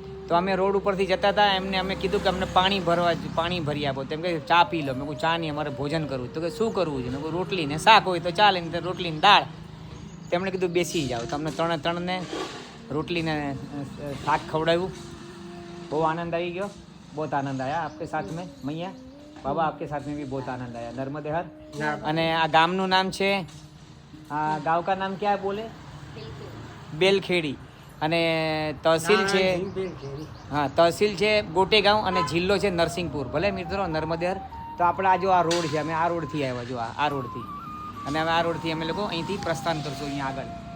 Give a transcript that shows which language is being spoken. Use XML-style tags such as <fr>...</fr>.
<gu>તો અમે રોડ ઉપરથી જતા હતા, એમને અમે કીધું કે અમને પાણી ભરી આપો. તેમ કે ચા પી લો. મેં કહું ચા નહીં, અમારે ભોજન કરવું. તો કે શું કરવું છે? મેં કહું રોટલી ને શાક હોય તો ચાલે, ને રોટલી ને દાળ. તેમણે કીધું બેસી જાઓ. તમને ત્રણને રોટલીને શાક ખવડાવ્યું.</gu> <hi>बहुत आनंद आई गयो, बहुत आनंद आया आपके साथ में मैया बाबा, आपके साथ में भी बहुत आनंद आया। नर्मदे हर।</hi> <gu>અને આ ગામનું નામ છે,</gu> <hi>આ ગાંવ કા નામ क्या है बोले? બેલખેડી.</hi> <gu>અને તહસીલ છે, હા તહસીલ છે ગોટેગાંવ અને જિલ્લો છે નરસિંહપુર. ભલે મિત્રો નર્મદે હર. તો આપણે આ જો આ રોડ છે, અમે આ રોડથી આવ્યા, જો આ રોડથી, અને હવે આ રોડથી અમે લોકો અહીંથી પ્રસ્થાન કરશું અહીંયા આગળ.</gu>